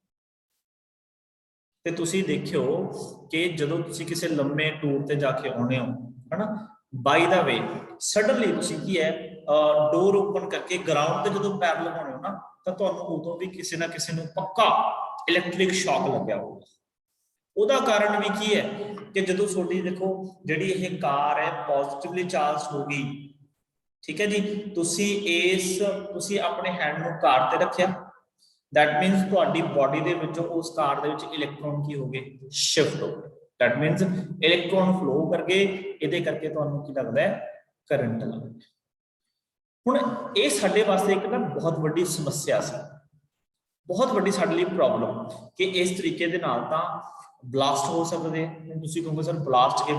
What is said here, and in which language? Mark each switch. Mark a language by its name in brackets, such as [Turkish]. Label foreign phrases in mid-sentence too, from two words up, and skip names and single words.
[Punjabi] ਤੇ ਤੁਸੀਂ ਦੇਖਿਓ ਕਿ ਜਦੋਂ ਤੁਸੀਂ ਕਿਸੇ ਲੰਮੇ ਟੂਰ ਤੇ ਜਾ ਕੇ ਆਉਣੇ ਹੋ ਹਨਾ, [English] by the way suddenly [Punjabi] ਤੁਸੀਂ ਕੀ ਹੈ [English] door open [Punjabi] ਕਰਕੇ ਗਰਾਊਂਡ ਤੇ ਜਦੋਂ ਪੈਰ ਲਗਾਉਣੇ ਹੋ ਨਾ, ਤਾਂ ਤੁਹਾਨੂੰ ਉਦੋਂ ਵੀ ਕਿਸੇ ਨਾ ਕਿਸੇ ਨੂੰ ਪੱਕਾ [English] electric shock [Punjabi] ਲੱਗਿਆ ਹੋਊਗਾ। ਉਹਦਾ ਕਾਰਨ ਵੀ ਕੀ ਹੈ ਕਿ ਜਦੋਂ ਤੁਹਾਡੀ ਦੇਖੋ ਜਿਹੜੀ ਇਹ ਕਾਰ ਹੈ ਪੋਜ਼ਿਟਿਵਲੀ ਚਾਰਜ ਹੋ ਗਈ, ਠੀਕ ਹੈ ਜੀ, ਤੁਸੀਂ ਆਪਣੇ ਹੈਂਡ ਨੂੰ ਕਾਰ ਤੇ ਰੱਖਿਆ, [English] that means [Punjabi] ਤੁਹਾਡੀ ਬੋਡੀ ਦੇ ਵਿੱਚੋਂ ਉਸ ਕਾਰ ਦੇ ਵਿੱਚ ਇਲੈਕਟ੍ਰੋਨ ਕੀ ਹੋ ਗਏ, ਸ਼ਿਫਟ ਹੋ ਗਏ। [English] that means electron flow [Punjabi] ਕਰ ਗਏ, ਇਹਦੇ ਕਰਕੇ ਤੁਹਾਨੂੰ ਕੀ ਲੱਗਦਾ ਹੈ, ਕਰੰਟ ਲੱਗਦਾ। ਹੁਣ ਇਹ ਸਾਡੇ ਵਾਸਤੇ ਇੱਕ ਨਾ ਬਹੁਤ ਵੱਡੀ ਸਮੱਸਿਆ ਸੀ, ਬਹੁਤ ਵੱਡੀ ਸਾਡੇ ਲਈ ਪ੍ਰੋਬਲਮ, ਕਿ ਇਸ ਤਰੀਕੇ ਦੇ ਨਾਲ ਤਾਂ ਬਲਾਸਟ ਹੋ ਸਕਦੇ। ਤੁਸੀਂ ਕਹੋਗੇ ਸਰ ਬਲਾਸਟ ਕਿਵੇਂ?